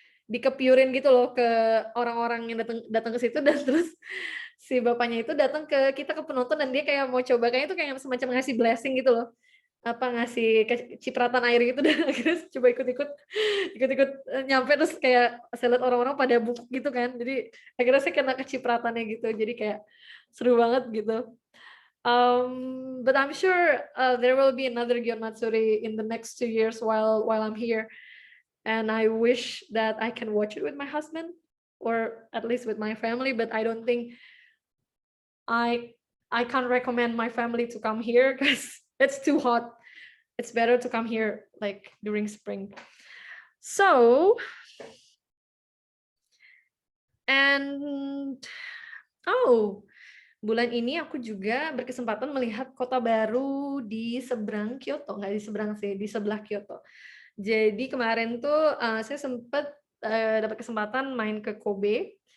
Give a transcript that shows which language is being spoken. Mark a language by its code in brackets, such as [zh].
[id] dikepiurin gitu loh ke orang-orang yang datang datang ke situ dan terus si bapaknya itu datang ke kita, ke penonton dan dia kayak mau coba, kayaknya itu kayak semacam ngasih blessing gitu loh. Apa, ngasih cipratan air gitu dan akhirnya coba ikut-ikut, nyampe terus kayak saya lihat orang-orang pada bungkuk gitu kan. Jadi akhirnya saya kena kecipratannya gitu. Jadi kayak seru banget gitu. [en] But I'm sure, there will be another Gion Matsuri in the next 2 years while I'm here, and I wish that I can watch it with my husband or at least with my family, but I don't think I I can't recommend my family to come here because it's too hot. It's better to come here like during spring. So, and oh, [id] bulan ini aku juga berkesempatan melihat kota baru di seberang Kyoto, nggak di seberang sih, di sebelah Kyoto. Jadi kemarin tuh saya sempat dapat kesempatan main ke Kobe.